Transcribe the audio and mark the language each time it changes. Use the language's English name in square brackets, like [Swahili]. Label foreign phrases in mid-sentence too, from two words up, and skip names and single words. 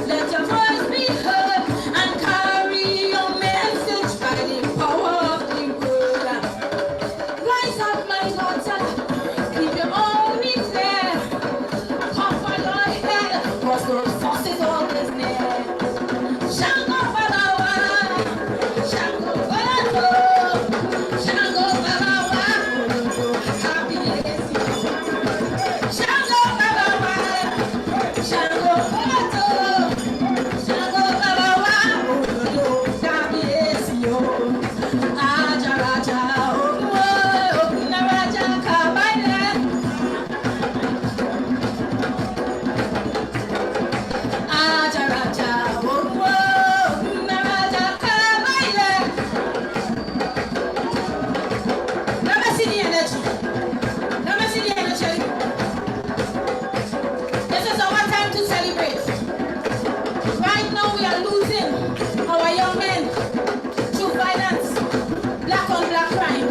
[English] Let your voice be heard and carry your message by the power of the word. Rise up, my daughter. Keep your army clear. Cover your head, cause those forces always near. [Yoruba] Shango Babawa, Shango Babawa, Shango Babawa, Kabiesi. Shango Babawa, Shango Babawa, Shango Babawa, Kabiesi. Aja Raja, Naraja Kabaile. Aja Raja, Naraja Kabaile. [English] Let me see the energy. Let me see the energy. This is our time to celebrate. Right now we are losing our young men through violence, black on black crime.